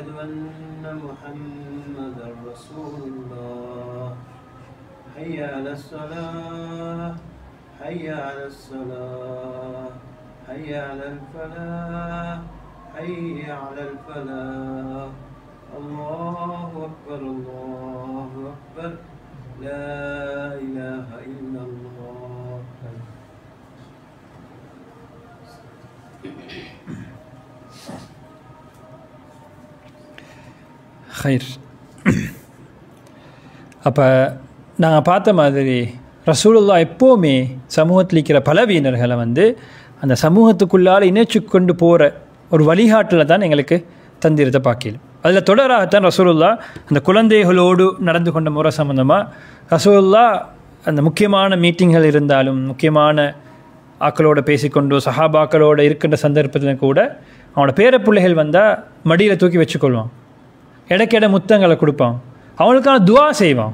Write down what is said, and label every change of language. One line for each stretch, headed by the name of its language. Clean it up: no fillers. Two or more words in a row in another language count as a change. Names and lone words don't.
Arabic: أن محمدا رسول الله حي على الصلاة حي على الصلاة حي على الفلاح حي على الفلاح الله أكبر الله أكبر لا إله إلا الله. خير.
Tamil: அப்போ நாங்கள் பார்த்த மாதிரி ரசூலுல்லா எப்போவுமே சமூகத்தில் இருக்கிற பலவீனர்களை வந்து அந்த சமூகத்துக்குள்ளால் இணைச்சு கொண்டு போகிற ஒரு வழிகாட்டில் தான் எங்களுக்கு தந்திரத்தை பார்க்கலாம். அதில் தொடராகத்தான் ரசூலுல்லா அந்த குழந்தைகளோடு நடந்து கொண்ட முறை சம்பந்தமாக ரசூலுல்லா அந்த முக்கியமான மீட்டிங்கள் இருந்தாலும் முக்கியமான ஆக்களோட பேசிக்கொண்டு சஹாபாக்களோடு இருக்கின்ற சந்தர்ப்பத்தில் கூட அவனோட பேர பிள்ளைகள் வந்தால் மடியில் தூக்கி வச்சுக்கொள்வான், இடைக்கிட முத்தங்களை கொடுப்பான், அவனுக்கான துவா செய்வான்.